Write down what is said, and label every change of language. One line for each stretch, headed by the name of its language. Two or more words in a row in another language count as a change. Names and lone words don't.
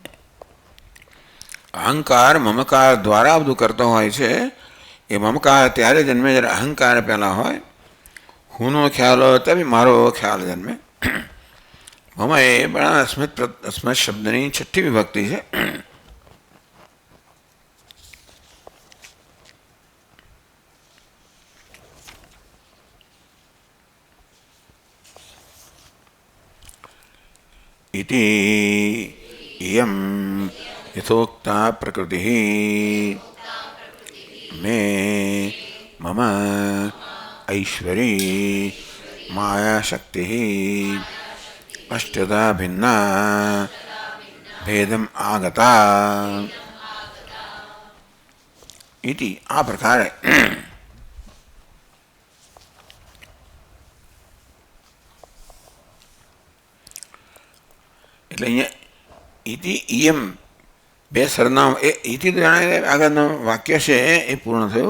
Gujarati: અહંકાર મમકાર દ્વારા બધું કરતો હોય છે. એ મમકાર ત્યારે જન્મે જ્યારે અહંકાર પહેલાં હોય. હુંનો ખ્યાલ હોય તો બી મારો ખ્યાલ જન્મે. મમ એ પણ અસ્મત શબ્દની છઠ્ઠી વિભક્તિ છે.
Sanskrit: इति इयं यथोक्ता प्रकृतिः मे मम ऐश्वरी मायाशक्तिः अष्टधा भिन्ना भेदम आगता.
Gujarati: इति આ પ્રકારે એટલે અહીંયા
Sanskrit: इति इयम्
Gujarati: બે સરનામ એ ઇતિ જાણે આગળનું વાક્ય છે એ પૂર્ણ થયું.